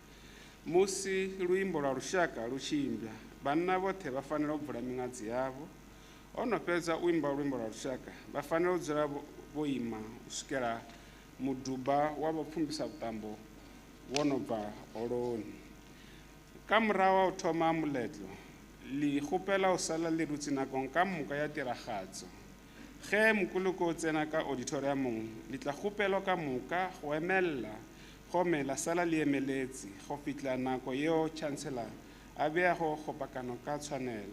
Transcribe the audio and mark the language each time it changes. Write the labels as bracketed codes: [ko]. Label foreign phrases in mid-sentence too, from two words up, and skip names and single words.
[ve] Musi luimbo lwa lushaka lu tshi imbwa, vhanna vhoṱhe vha fanela u bvula miṅwadzi yavho. Ho no fhedza u imba luimbo lwa lushaka, vha fanela u dzula vho ima u swikela muduba wa vhapfumbisa vhuṱambo wo no bva holoni. [nso] Ka murahu wa u thoma moletlo, le kgopela o sala le dutse nakong ka moka ya tiragatso. Ge mokoloko o tsena ka auditoriumong, le tla kgopelwa ka moka go emella gomme la sala le emeletse go fitlha nako yeo Chancellor a beago kgopakano ka tshwanelo.